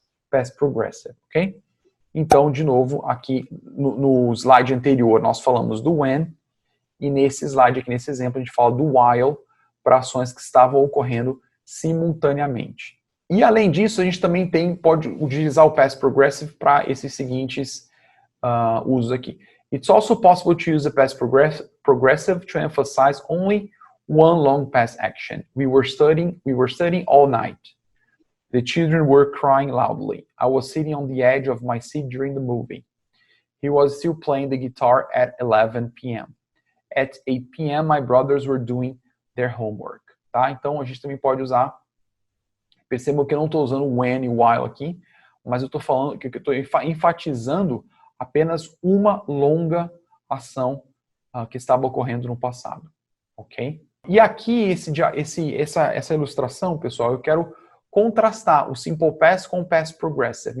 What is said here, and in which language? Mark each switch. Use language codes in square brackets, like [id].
[pt] Past progressive, ok? Então, de novo, aqui no slide anterior nós falamos do when, e nesse slide aqui, nesse exemplo, a gente fala do while para ações que estavam ocorrendo simultaneamente. E além disso, a gente também pode utilizar o past progressive para esses seguintes usos aqui. [en] It's also possible to use the past progressive to emphasize only one long past action. We were studying all night. The children were crying loudly. I was sitting on the edge of my seat during the movie. He was still playing the guitar at 11 p.m. At 8 p.m. my brothers were doing their homework. [pt] Tá? Então a gente também pode usar. Percebam que eu não estou usando when e while aqui, mas eu estou falando que eu estou enfatizando apenas uma longa ação que estava ocorrendo no passado, ok? E aqui essa ilustração, pessoal, eu quero contrastar o simple past com o past progressive.